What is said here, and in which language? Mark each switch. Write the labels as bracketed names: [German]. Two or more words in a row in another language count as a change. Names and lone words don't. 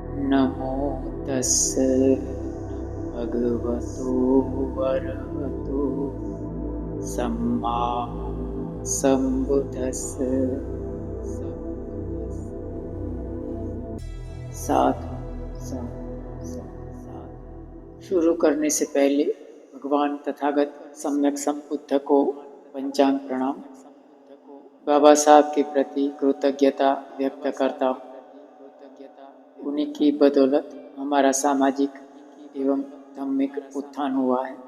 [Pali] नमो तस्स भगवतो वरहतो सम्मा संबुद्धस्स। साधु साधु साधु। [Hindi] शुरू करने से पहले भगवान तथागत सम्यक संबुद्ध को पंचांग प्रणाम। बाबा साहब के प्रति कृतज्ञता व्यक्त करता हूँ। उन्हीं की बदौलत हमारा सामाजिक एवं धार्मिक उत्थान हुआ है।